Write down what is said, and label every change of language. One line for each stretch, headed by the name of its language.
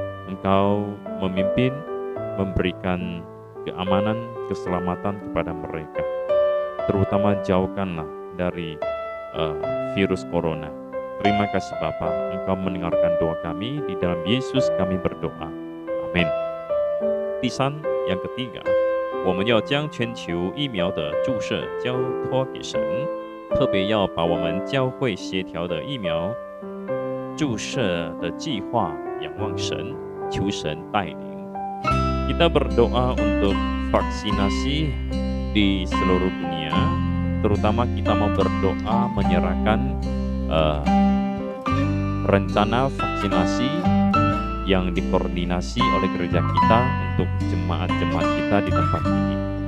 Indonesian: Engkau memimpin, memberikan keamanan, keselamatan kepada mereka. Terutama jauhkanlah dari virus corona. Terima kasih Bapa, Engkau mendengarkan doa kami. Di dalam Yesus kami berdoa. Amin.
Chinese: 第三，
Indonesian: yang ketiga，
Chinese: 我们要将全球疫苗的注射交托给神，特别要把我们教会协调的疫苗注射的计划仰望神，求神带领。
Indonesian: Kita berdoa untuk vaksinasi di seluruh dunia, terutama kita mau berdoa menyerahkan rencana vaksinasi yang dikoordinasi oleh gereja kita untuk jemaat-jemaat kita di tempat ini.